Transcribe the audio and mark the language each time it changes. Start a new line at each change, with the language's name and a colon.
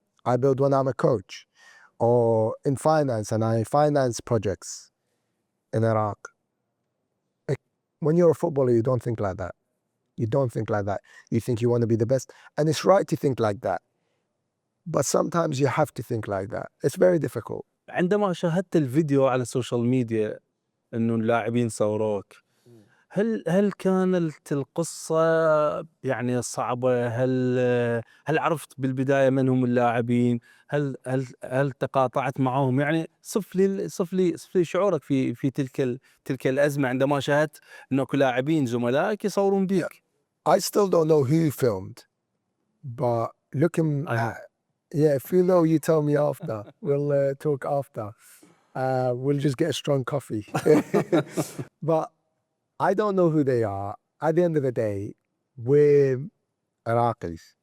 English: I build when I'm a coach, or in finance, and I finance projects in Iraq. When you're a footballer, you don't think like that. You don't think like that. You think you want to be the best. And it's right to think like that. But sometimes you have to think like that. It's very difficult.
Arabic: عندما شاهدت الفيديو على السوشيال ميديا انه اللاعبين صوروك، هل كانت القصة يعني صعبة؟ هل عرفت بالبداية من هم اللاعبين؟ هل تقاطعت معهم؟ يعني صف لي شعورك في تلك الأزمة عندما شاهدت انه لاعبين زملائك يصورون بك.
English: I still don't know who filmed, but looking at, yeah, if you know, you tell me after. We'll talk after. We'll just get a strong coffee. But I don't know who they are. At the end of the day, we're Iraqis.